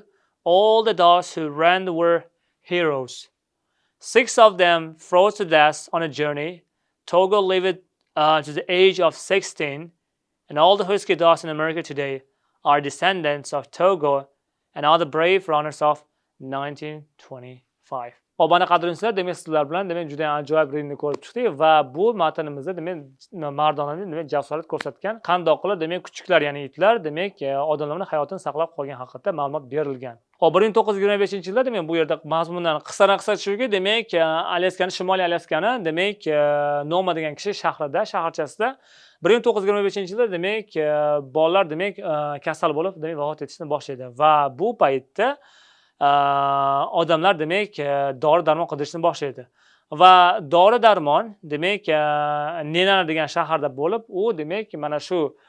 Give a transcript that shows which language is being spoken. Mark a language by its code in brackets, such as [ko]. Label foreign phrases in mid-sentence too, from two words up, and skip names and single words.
[en] All the dogs who ran were heroes. 6 of them froze to death on a journey. Togo lived to the age of 16, and all the husky dogs in America today are descendants of Togo and other brave runners of 1925. [uz] Hop, ana qadrdonlar, demak sizlar bilan demak juda ham ajoyib readingni ko'rib chiqdik va bu matnimizda demak mardonaning demak jasorat ko'rsatgan qandoq qilib demak kuchuklar, ya'ni itlar demak odamlarning hayotini saqlab qolgan haqida ma'lumot berilgan. Hop, 1925-yilda demak bu yerda mazmundan qisqa shuki, demak Alyaskani, Shimoliy Alyaskani demak Noma degan kishi shaharchasida 1925-yilda demak bolalar demak kasal bo'lib demak vafot etishni boshlaydi va bu paytda odamlar demak dori darmon qidirishni boshlaydi va dori darmon demak Nenana degan shaharda bo'lib, u demak mana shu